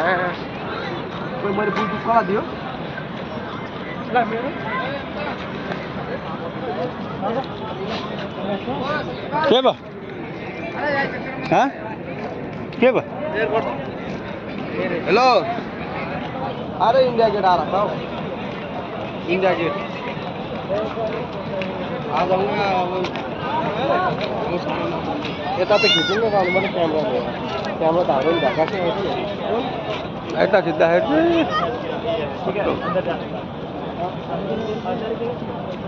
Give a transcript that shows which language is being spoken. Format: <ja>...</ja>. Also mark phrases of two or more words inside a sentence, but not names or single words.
<ne>कोही मैले बुझ्छु कसलाई दियो ल मेरो के भयो के भयो</ne> <hi>हेलो अरे इन्डिया गेट आ रहा था इंडिया गेट आ जाऊंगा</hi> <ne>यता त खिच्नु न गर्नु पर्ने क्यामेरा त हाम्रो नि ढाका छ यता खिच्दाखेरि</ne>